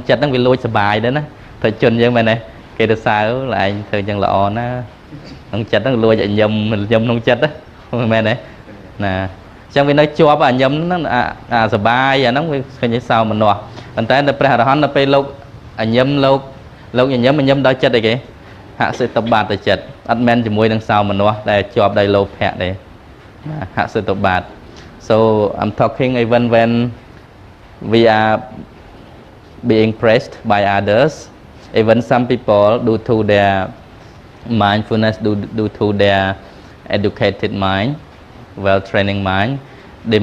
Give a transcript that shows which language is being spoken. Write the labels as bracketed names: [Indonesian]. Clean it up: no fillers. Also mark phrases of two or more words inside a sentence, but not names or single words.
[Khmer] ចិត្តហ្នឹងវាលួចសុបាយដែរណាប្រជនយើងមែនទេគេទៅសើឡើងឯងធ្វើអញ្ចឹងល្អណាក្នុងចិត្តហ្នឹងលួចឲ្យញឹមក្នុងចិត្តហ្នឹងមែនទេណាអញ្ចឹងវានៅជាប់អាញឹមហ្នឹងអាសុបាយអាហ្នឹងវាឃើញសោមនស្សប៉ុន្តែនៅព្រះអរហន្តនៅពេលលោកអាញឹមលោកញញឹមដល់ចិត្តអីគេហសិតបាតចិត្តអត់មែនជាមួយនឹងសោមនស្សដែលជាប់ដោយលោភៈទេហសិតបាត [English] so I'm talking even when we are being praised by others even some people due to their mindfulness due to their educated mind well training mind they